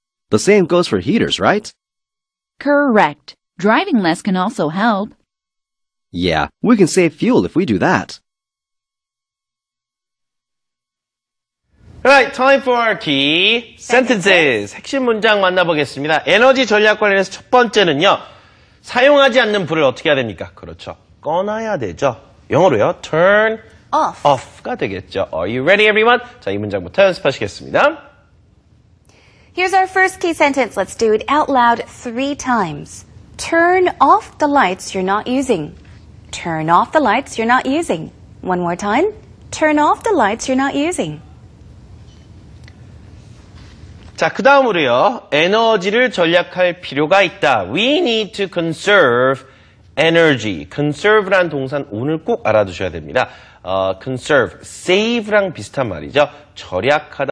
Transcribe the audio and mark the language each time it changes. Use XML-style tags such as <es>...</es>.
<en>The same goes for heaters, right? Correct. Driving less can also help. Yeah, we can save fuel if we do that. Alright, time for key sentences.</en> <ko>핵심 문장 만나보겠습니다. 에너지 전략 관련해서 첫 번째는요. 사용하지 않는 불을 어떻게 해야 됩니까? 그렇죠. 꺼놔야 되죠. 영어로요. turn off가 되겠죠.</ko> <en>Are you ready, everyone?</en> <ko>자, 이 문장부터 연습하시겠습니다.</ko> <en>Here's our first key sentence. Let's do it out loud 3 times. Turn off the lights you're not using. Turn off the lights you're not using. One more time. Turn off the lights you're not using.</en> <ko>자, 그 다음으로요. 에너지를 절약할 필요가 있다.</ko> <en>We need to conserve energy.</en> <ko>conserve란 동사는 오늘 꼭 알아두셔야 됩니다. conserve, save랑 비슷한 말이죠. 절약하다.</ko>